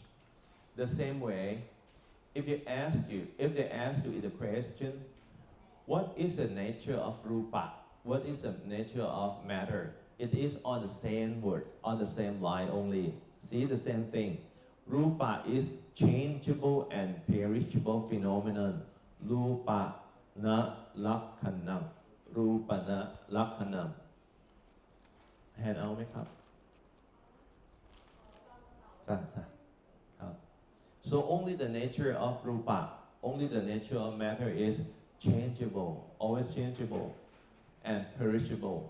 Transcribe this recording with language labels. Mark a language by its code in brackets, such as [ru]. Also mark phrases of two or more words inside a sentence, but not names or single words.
[en] The same way, if they ask you in the question, what is the nature of rupa? What is the nature of matter? It is on the same word, on the same line only. See the same thing. Rupa is changeable and perishable phenomenon. [pi] Rupa na lakkhanam. Rupa na lakkhanam. [en] Hand out, make up. So only the nature of rupa, only the nature of matter is changeable, always changeable, and perishable.